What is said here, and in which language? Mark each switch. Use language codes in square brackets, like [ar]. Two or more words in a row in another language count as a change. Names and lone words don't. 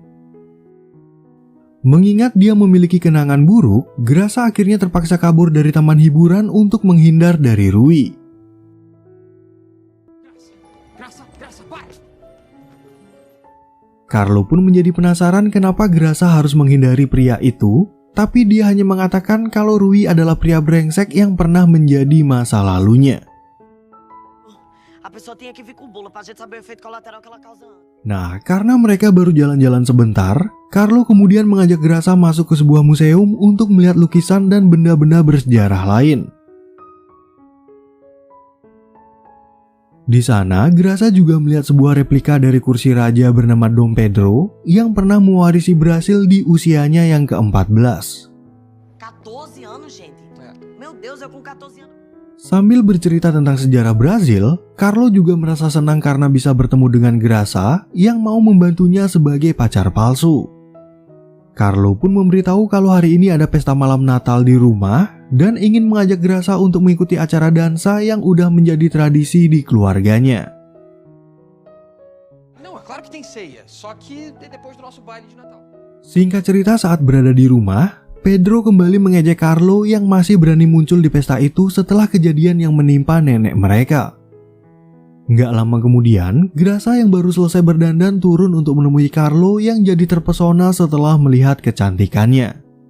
[id] Mengingat dia memiliki kenangan buruk, Grasa akhirnya terpaksa kabur dari taman hiburan untuk menghindar dari Rui. Carlo pun menjadi penasaran kenapa Grasa harus menghindari pria itu, tapi dia hanya mengatakan kalau Rui adalah pria brengsek yang pernah menjadi masa lalunya. [pt] A pessoa tem que vir com o bolo pra gente saber o efeito colateral que ela causa. [id] Nah, karena mereka baru jalan-jalan sebentar, Carlo kemudian mengajak Grasa masuk ke sebuah museum untuk melihat lukisan dan benda-benda bersejarah lain. Di sana, Grasa juga melihat sebuah replika dari kursi raja bernama Dom Pedro yang pernah mewarisi Brasil di usianya yang ke-14. [pt] 14 anos, gente. Meu Deus, eu com 14 anos. [id] Sambil bercerita tentang sejarah Brazil, Carlo juga merasa senang karena bisa bertemu dengan Grasa yang mau membantunya sebagai pacar palsu. Carlo pun memberitahu kalau hari ini ada pesta malam Natal di rumah dan ingin mengajak Grasa untuk mengikuti acara dansa yang udah menjadi tradisi di keluarganya. [pt] Não, é claro que tem ceia, só que é depois do nosso baile de Natal. [id] Singkat cerita, saat berada di rumah, Pedro kembali mengejek Carlo yang masih berani muncul di pesta itu setelah kejadian yang menimpa nenek mereka. Nggak lama kemudian, Grasa yang baru selesai berdandan turun untuk menemui Carlo yang jadi terpesona setelah melihat kecantikannya.